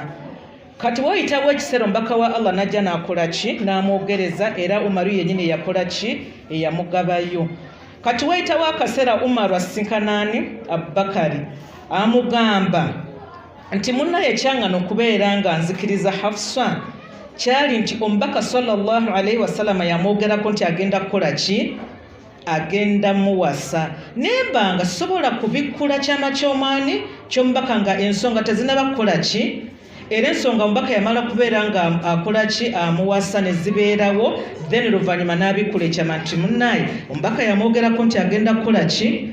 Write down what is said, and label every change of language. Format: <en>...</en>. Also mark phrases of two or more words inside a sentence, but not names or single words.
<lg>Kati wayitawo ekiseera omubaka wa Allah najja n'akola ki? N'amwogereza, era Umaru yennyini yakola ki? Eyamugabayo. Kati wayitawo akaseera Umaru asisinkana ani? Abubakari. Amugamba nti munnaye ekyaŋŋana okubeera nga nzikiriza Hafsa kyali nti omubaka</lg> <ar>صلى الله عليه وسلم</ar> <lg>yamwogerako nti agenda kukola ki? Agenda muwasa. Nemba nga sobola kubikkula kyama ky'omwani ky'omubaka nga ensonga tezinaba kukola ki? Era ensonga omubaka yamala kubeera nga akola ki? Amuwasa ne zibeerawo, then luvannyuma n'abikkula ekyama nti munnaye omubaka yamwogerako nti agenda kukola ki?</lg>